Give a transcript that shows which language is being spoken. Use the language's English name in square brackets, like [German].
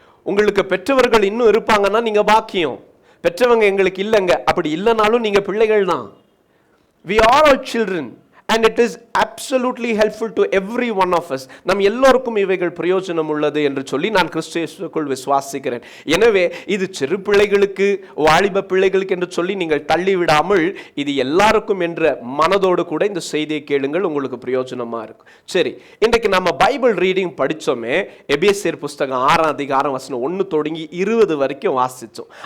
[Tamil] உங்களுக்கு பெற்றவர்கள் இன்னும் இருப்பாங்கன்னா நீங்க பாக்கியம். பெற்றவங்க எங்களுக்கு இல்லைங்க, அப்படி இல்லைனாலும் நீங்க பிள்ளைகள் தான். [English] We are all children and it is absolutely helpful to every one of us. [Tamil] நம் எல்லோருக்கும் இவைகள் பிரயோஜனம் உள்ளது என்று சொல்லி நான் கிறிஸ்து இயேசுவுக்குள் விசுவாசிக்கிறேன். எனவே இது சிறு பிள்ளைகளுக்கு, வாலிப பிள்ளைகளுக்கு என்று சொல்லி நீங்கள் தள்ளிவிடாமல் இது எல்லாருக்கும் என்ற மனதோடு கூட இந்த செய்தியை கேளுங்கள், உங்களுக்கு பிரயோஜனமா இருக்கும். சரி, இன்றைக்கு நம்ம பைபிள் ரீடிங் படிச்சோமே, எபேசியர் புஸ்தகம் 6ஆம் அதிகாரம் வசனம் 1 தொடங்கி 20 வரைக்கும் வாசிச்சோம்.